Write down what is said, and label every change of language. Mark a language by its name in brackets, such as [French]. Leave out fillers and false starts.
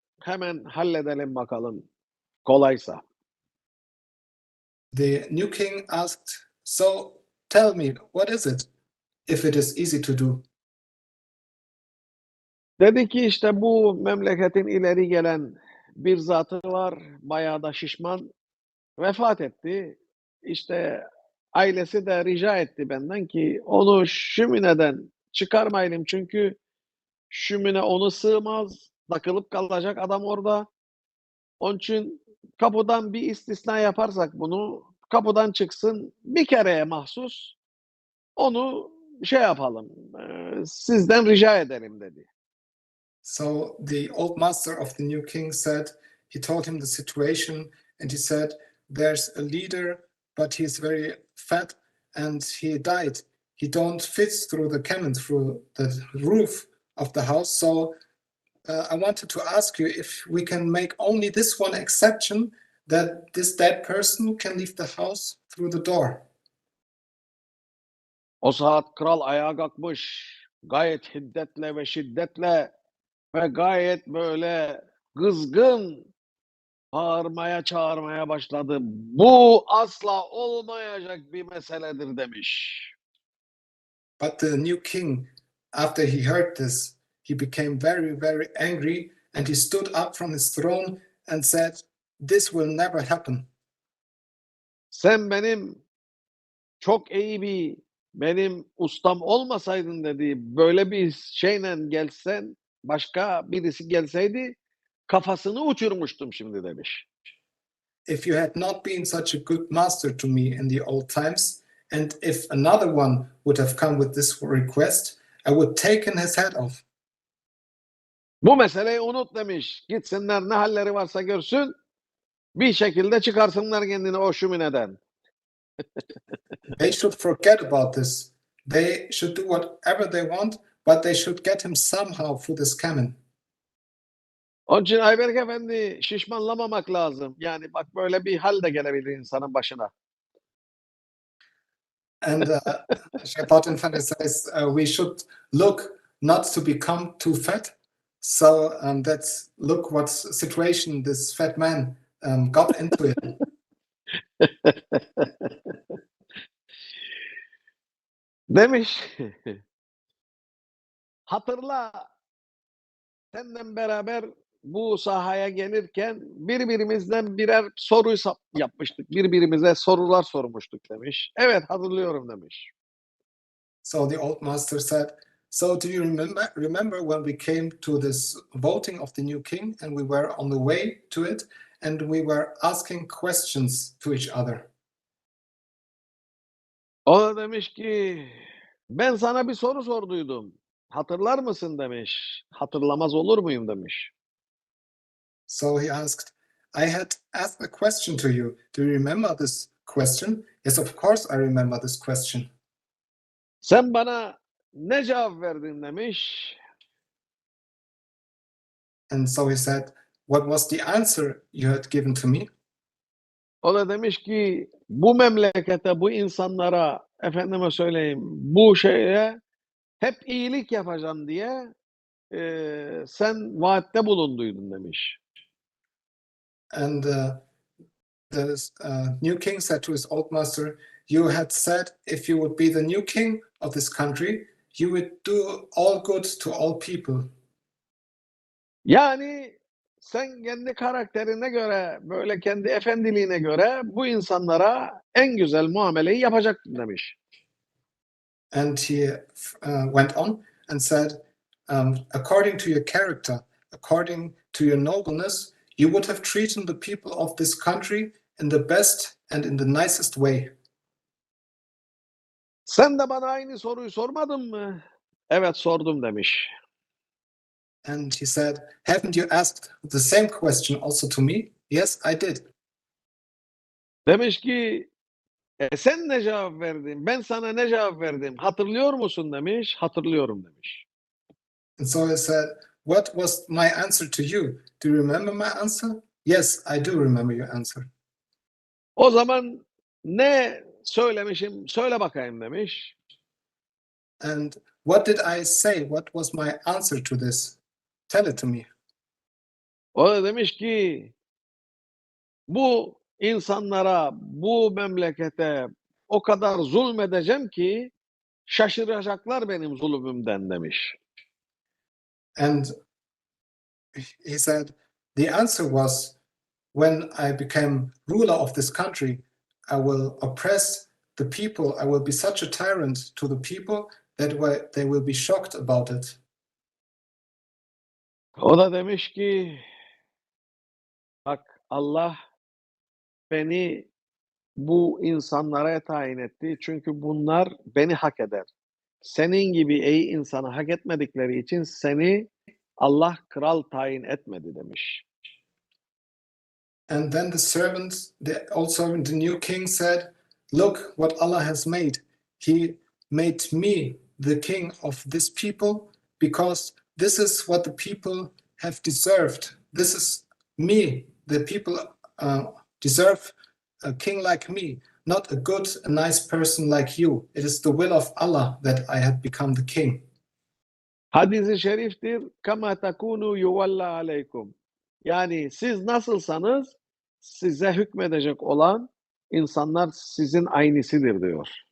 [Turkish] Hemen halledelim bakalım. Kolaysa. [English] The new king asked, so tell me, what is it, if it is easy to do? [Turkish] Dedi ki işte bu memleketin ileri gelen bir zatı var. Bayağı da şişman. Vefat etti. İşte ailesi de rica etti benden ki onu şömineden çıkarmayalım çünkü şömine onu sığmaz. Takılıp kalacak adam orada. Onun için kapıdan bir istisna yaparsak bunu kapıdan çıksın bir kereye mahsus onu şey yapalım sizden rica edelim dedi. [English] So the old master of the new king said, he told him the situation, and he said, there's a leader, but he's very fat and he died. He don't fit through the cabin, through the roof of the house. So I wanted to ask you if we can make only this one exception, that this dead person can leave the house through the door. [Turkish] O saat kral ayağa kalkmış gayet hiddetle ve şiddetle ve gayet böyle kızgın bağırmaya çağırmaya başladı. Bu asla olmayacak bir meseledir demiş. [English] But the new king, after he heard this, he became very, very angry, and he stood up from his throne and said, this will never happen. [Turkish] Sen benim çok iyi benim ustam olmasaydın dedi. Böyle bir şeyle gelsen başka birisi gelseydi kafasını uçurmuştum şimdi demiş. [English] If you had not been such a good master to me in the old times, and if another one would have come with this request, I would taken his head off. [Turkish] Bu meseleyi unut demiş. Gitsinler ne halleri varsa görsün. Bir şekilde çıkarsınlar kendini o şömineden. [English] They should forget about this. They should do whatever they want, but they should get him somehow through this cannon. [Turkish] Onun için Ayberk Efendi şişmanlamamak lazım. Yani bak böyle bir hal de gelebilir insanın başına. [English] And Sheikh Bahauddin says we should look not to become too fat. So that's look what situation this fat man got into it. [Turkish] Demiş. Hatırla seninle beraber bu sahaya gelirken birbirimizden birer soru yapmıştık. Birbirimize sorular sormuştuk demiş. Evet hatırlıyorum demiş. [English] So the old master said, so do you remember when we came to this voting of the new king and we were on the way to it and we were asking questions to each other? [Turkish] O da demiş ki ben sana bir soru sorduydum. Hatırlar mısın demiş. Hatırlamaz olur muyum demiş. [English] So he asked, I had asked a question to you. Do you remember this question? Yes, of course I remember this question. [Turkish] Sen bana ne cevap verdin demiş. [English] And so he said, what was the answer you had given to me? [Turkish] O da demiş ki bu memlekete, bu insanlara, efendime söyleyeyim, bu şeye hep iyilik yapacağım diye sen vaatte bulunduydun demiş. [English] And the new king said to his old master, "You had said if you would be the new king of this country, you would do all good to all people." [Turkish] Yani sen kendi karakterine göre, böyle kendi efendiliğine göre bu insanlara en güzel muameleyi yapacaktın demiş. [English] And he went on and said, according to your character, according to your nobleness, you would have treated the people of this country in the best and in the nicest way. [Turkish] Sen de bana aynı soruyu sormadın mı? Evet sordum demiş. [English] And he said, haven't you asked the same question also to me? Yes, I did. [Turkish] Demiş ki sen ne cevap verdin? Ben sana ne cevap verdim? Hatırlıyor musun demiş. Hatırlıyorum demiş. [English] And so he said, what was my answer to you? Do you remember my answer? Yes, I do remember your answer. [Turkish] O zaman ne söylemişim? Söyle bakayım demiş. [English] And what did I say? What was my answer to this? Tell it to me. [Turkish] O da demiş ki bu insanlara, bu memlekete o kadar zulmedeceğim ki şaşıracaklar benim zulmümden demiş. [English] And he said, the answer was, when I became ruler of this country, I will oppress the people. I will be such a tyrant to the people that they will be shocked about it. [Turkish] O da demiş ki bak Allah beni bu insanlara tayin etti. Çünkü bunlar beni hak eder. Senin gibi ey insanı hak etmedikleri için seni Allah kral tayin etmedi demiş. [English] And then the servant, the old servant, the new king said, look what Allah has made. He made me the king of this people because this is what the people have deserved. This is me. The people deserve a king like me, not a good, a nice person like you. It is the will of Allah that I have become the king. [Turkish] Hadis-i şeriftir. [Arabic] Kama takunu yuvalla aleykum. [Turkish] Yani siz nasılsanız size hükmedecek olan insanlar sizin aynısıdır diyor.